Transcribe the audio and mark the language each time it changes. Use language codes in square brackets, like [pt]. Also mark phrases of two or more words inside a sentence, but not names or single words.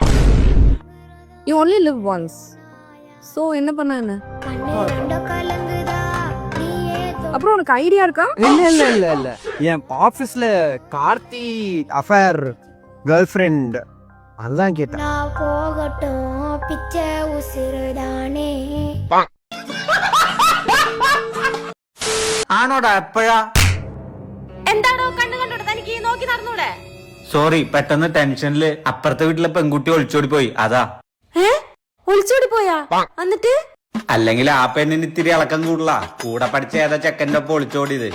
[en] you only live once. [ta] சோ என்ன பண்ண என்ன? அப்புறம் உனக்கு ஐடியா இருக்கா? இல்ல இல்ல இல்ல இல்ல என் ஆபீஸ்ல கார்த்தி [en] affair girl friend [ta] அதான் கேட்டேன். நான் போகட்டும் பிச்சை உசிறுதானே. [ml] ആണോടാ എപ്പോഴാ? എന്താണോ കണ്ണു കണ്ടോടെ തനിക്ക് നോക്കി നടന്നൂടെ? സോറി പെട്ടെന്ന് ടെൻഷനില് അപ്പുറത്തെ വീട്ടിലെ പെൺകുട്ടി ഒളിച്ചോടി പോയി അതാ. ഒളിച്ചോടി പോയാ? എന്നിട്ട് അല്ലെങ്കിൽ ആ പെണ്ണിന് ഇത്തിരി ഇളക്കം കൂടുതലാ. കൂടെ പഠിച്ച ഏതാ ചെക്കൻ്റെ ഒപ്പം ഒളിച്ചോടിയത്.